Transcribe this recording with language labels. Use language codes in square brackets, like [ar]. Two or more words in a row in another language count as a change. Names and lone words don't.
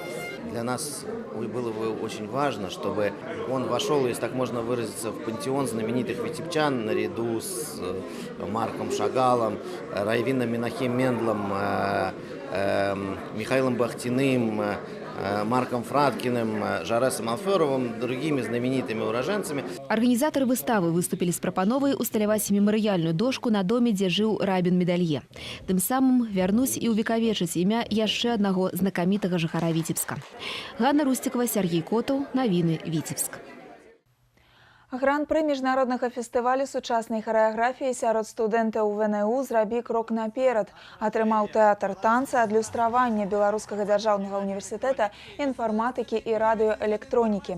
[ru] Для нас было бы очень важно, чтобы он вошел, если так можно выразиться, в пантеон знаменитых витебчан наряду с Марком Шагалом, Райвином Менахем Мендлом, Михаилом Бахтиным, Марком Фраткиным, Жаресом Алферовым, другими знаменитыми уроженцами. [be] Арганізатары выставы выступілі з прапановай усталяваць мемарыяльную дошку на доме, дзе жыў рабін медалье. Тым самым вярнуць і ўвекавечыць імя яшчэ аднаго знакамітага жыхара Віцебска. Ганна Русцікава, Сергей Котаў, навіны Віцебск. Гран-пры міжнароднага фестывалю сучаснай харэаграфіі сярод студэнтаў ВНУ «Зрабі крок наперад» атрымаў тэатр танца, адлюстравання Беларускага дзяржаўнага універсітэта інфарматыкі і радыёэлектронікі.